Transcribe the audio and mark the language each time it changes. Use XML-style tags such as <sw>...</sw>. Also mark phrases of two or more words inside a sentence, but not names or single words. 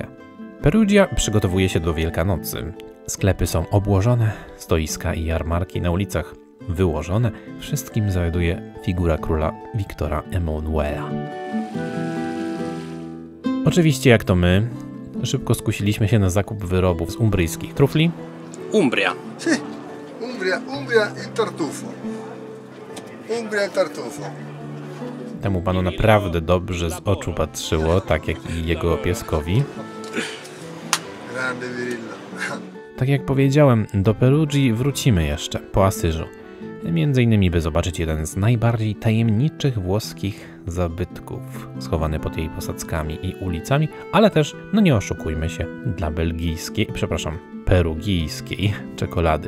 <pl>Perugia przygotowuje się do Wielkanocy. Sklepy są obłożone, stoiska i jarmarki na ulicach wyłożone. Wszystkim zawiaduje figura króla Wiktora Emanuela. Oczywiście, jak to my, szybko skusiliśmy się na zakup wyrobów z umbryjskich trufli. Umbria.</pl> <it>Sì, Umbria il tartufo. Umbria il tartufo.</it> <pl>Temu panu naprawdę dobrze z oczu patrzyło, tak jak i jego pieskowi.</pl> <it>Grande Virillo.</it> <pl>Tak jak powiedziałem, do Perugii wrócimy jeszcze po Asyżu. Między innymi, by zobaczyć jeden z najbardziej tajemniczych włoskich zabytków, schowany pod jej posadzkami i ulicami, ale też, no nie oszukujmy się, dla perugijskiej czekolady.</pl>